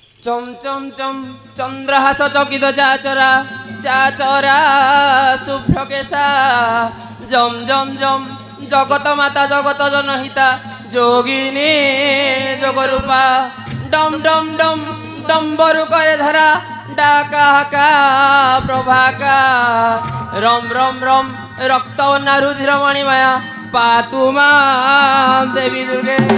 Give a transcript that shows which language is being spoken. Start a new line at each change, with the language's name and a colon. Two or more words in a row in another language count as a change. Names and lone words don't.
Sanskrit: চম চম চম চন্দ্রহাস চকিত চাচরা চাচরা শুভ্রকেশা জম জম জম জগত মাতা জগত জনহিতা যোগিনী যোগরূপা ডম ডম ডম ডম্বরু করে ধরা ডাকা হাকা প্রভাকা রম রম রম রক্ত নারুধির মণিমায়া পাতু মাম দেবী দুর্গে